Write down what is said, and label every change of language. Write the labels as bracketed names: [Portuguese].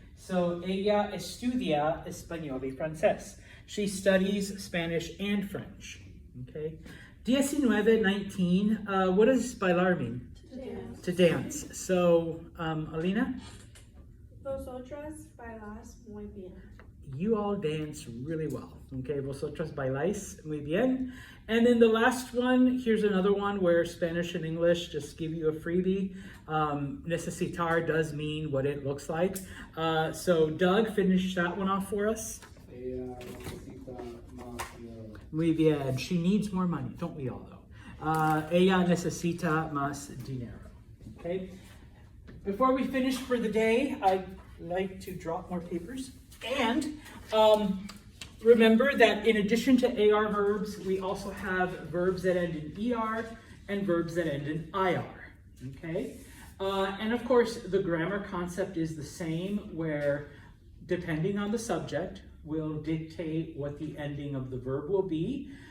[Spanish] So ella estudia español y francés. [English] She studies Spanish and French. Okay. 19, what does bailar mean? To dance. To dance. So, Alina, [Spanish] Vosotras bailas muy bien. [English] you all dance really well. Okay. [Spanish] Vosotras bailáis muy bien. [English] And then the last one, here's another one where Spanish and English just give you a freebie. Necesitar does mean what it looks like. So Doug, finish that one off for us. [Spanish] Ella necesita más dinero. Muy bien. [English] She needs more money. Don't we all, though? [Spanish] Ella necesita más dinero. [English] Okay? Before we finish for the day, I'd like to drop more papers. And remember that in addition to AR verbs, we also have verbs that end in ER and verbs that end in IR. Okay? And of course, the grammar concept is the same, where depending on the subject, will dictate what the ending of the verb will be.